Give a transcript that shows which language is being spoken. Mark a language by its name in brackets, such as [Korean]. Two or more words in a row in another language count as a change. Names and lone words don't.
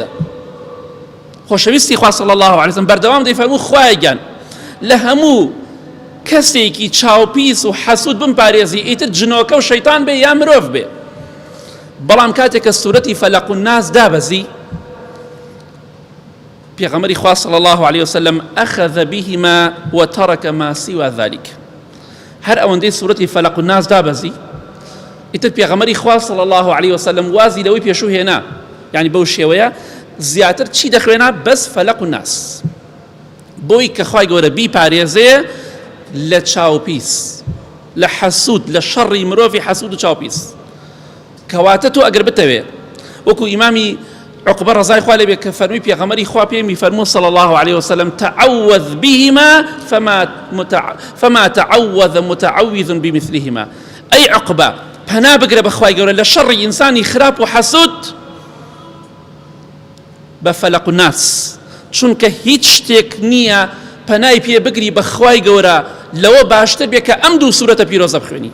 [Central Kurdish] خۆشەویستی خوا [Arabic] صلی الله عليه وسلم [Central Kurdish] بەردەوام دەیفەرموو خوایە گیان لە هەموو کەسێکی چاوپیس و حەسوود بمپارێزی، ئیتر جنۆکە و شەیتان بێ یا مرۆڤ بێ. بەڵام کاتێک کە سوورەتی فەلەق و ناس دابەزی، پێغەمبەری خوا [Arabic] صلی الله عليه وسلم أخذ بهما وترك ما سوى ذلك. [Central Kurdish] هەر ئەوەندەی سوورەتی فەلەق و ناس دابەزی، ئیتر پێغەمبەری خوا [Arabic] صلی الله عليه وسلم [Central Kurdish] وازی لەوەی پێشوو هێنا، یعنی بەو شێوەیە زیاتر چی دەخوێنا؟ بەس فەلەق و ناس، بۆی کە خوای گەورە بیپارێزێ لە چاوپیس، لە حەسوود، لە شەڕی مرۆڤی حەسوود و چاوپیس. کەواتە تۆ ئەگەر بتەوێ وەکو ئیمامی عقبە ڕەزای خوا لێ بێ کە فەرمووی پێغەمبەری خوا پێمی فەرموو [Arabic] صلی الله عليه وسلم تعوذ بهما فما تعوذ متعوذ بمثلهما. [Central Kurdish] ئەی عقبە پەنا بگرە بەخوای گەورە لە شەڕی ئینسانی خراپ و حەسوود بە فەلەق و ناس، چونکە هیچ شتێک نییە پەنای پێ بگری بەخوای گەورە لەوە باشتر بێ کە ئەم دوو سوورەتە پیرۆزە بخوێنی.